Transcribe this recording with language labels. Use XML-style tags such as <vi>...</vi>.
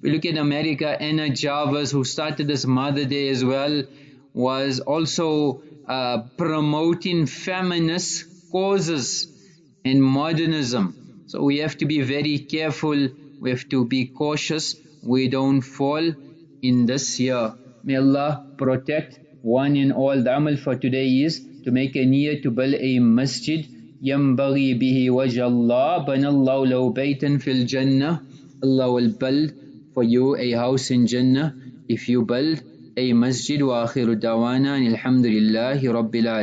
<en>We look at America, Anna Jarvis, who started this Mother Day as well, was also promoting feminist causes and modernism. So we have to be very careful, we have to be cautious, we don't fall in this year. May Allah protect one and all. The amal for today is to make a niyyah to build a masjid.</en> <ar>ينبغي به وجه الله بنى الله له بيتا في الجنة.</ar> <en>Allah will build for you a house in Jannah if you build a masjid.</en> <ar>وآخر دعوانا الحمد لله رب العالمين.</ar>